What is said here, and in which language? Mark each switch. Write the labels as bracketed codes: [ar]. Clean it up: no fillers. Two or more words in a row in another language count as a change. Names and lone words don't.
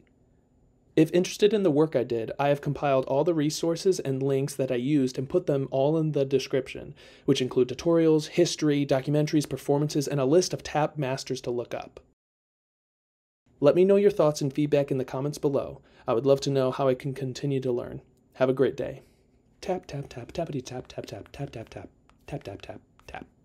[en] If interested in the work I did, I have compiled all the resources and links that I used and put them all in the description, which include tutorials, history, documentaries, performances, and a list of tap masters to look up. Let me know your thoughts and feedback in the comments below. I would love to know how I can continue to learn. Have a great day. Tap, tap, tap, tappity, tap, tap, tap, tap, tap, tap, tap, tap, tap, tap.